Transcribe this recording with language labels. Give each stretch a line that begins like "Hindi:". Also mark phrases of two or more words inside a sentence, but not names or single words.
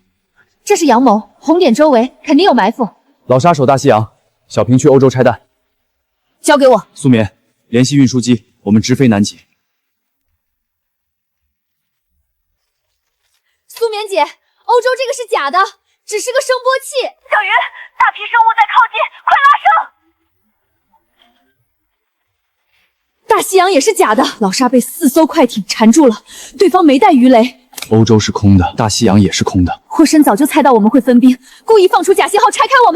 Chinese: 這是陽謀，紅點周圍肯定有埋伏。老沙守大西洋，小平去歐洲拆彈。交給我。蘇棉，聯繫運輸機，我們直飛南極。蘇棉姐，歐洲這個是假的，只是個声波器。小雲，大批生物在靠近，快拉升！大西洋也是假的，老沙被4艘快艇纏住了，对方沒帶魚雷。歐洲是空的，大西洋也是空的。霍申早就猜到我們會分兵，故意放出假信號拆開我們。